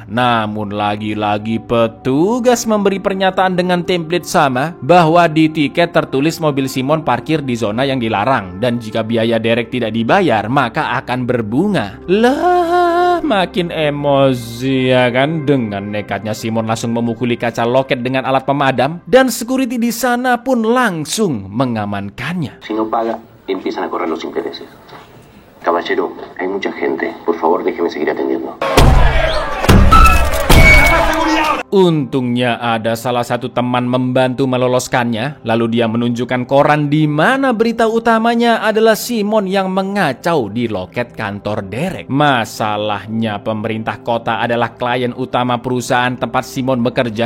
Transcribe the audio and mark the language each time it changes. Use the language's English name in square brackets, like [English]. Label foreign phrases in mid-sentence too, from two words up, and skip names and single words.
[Indonesian] Namun lagi-lagi petugas memberi pernyataan dengan template sama bahwa di tiket tertulis mobil Simon parkir di zona yang dilarang dan jika biaya Derek tidak dibayar maka akan berbunga. Lah, makin emosi ya kan. Dengan nekatnya Simon langsung memukuli kaca loket dengan alat pemadam dan security di sana pun langsung mengamankannya. [Spanish] Si no paga, empiezan a correr los intereses. Caballero, hay mucha gente. Por favor, déjeme seguir atendiendo. [Indonesian] Untungnya ada salah satu teman membantu meloloskannya. Lalu dia menunjukkan koran di mana berita utamanya adalah Simon yang mengacau di loket kantor Derek. Masalahnya pemerintah kota adalah klien utama perusahaan tempat Simon bekerja.